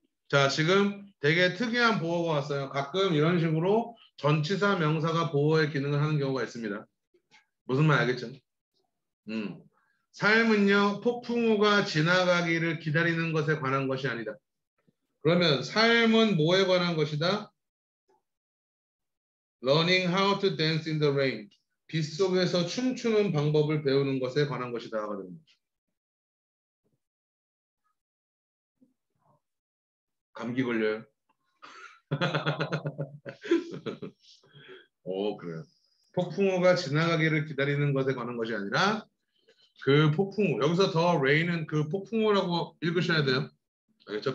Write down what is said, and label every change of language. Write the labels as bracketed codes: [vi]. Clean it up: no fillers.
[ko] 자, 지금 되게 특이한 보어가 왔어요. 가끔 이런 식으로 전치사 명사가 보어의 기능을 하는 경우가 있습니다. 무슨 말 알겠죠? 삶은요, 폭풍우가 지나가기를 기다리는 것에 관한 것이 아니다. 그러면 삶은 뭐에 관한 것이다? [en] Learning how to dance in the rain. [ko] 빗속에서 춤추는 방법을 배우는 것에 관한 것이다. 하거든요. 감기 걸려요? 그래요. 폭풍우가 지나가기를 기다리는 것에 관한 것이 아니라 그 폭풍우, 여기서 더 rain은 그 폭풍우라고 읽으셔야 돼요. 알겠죠?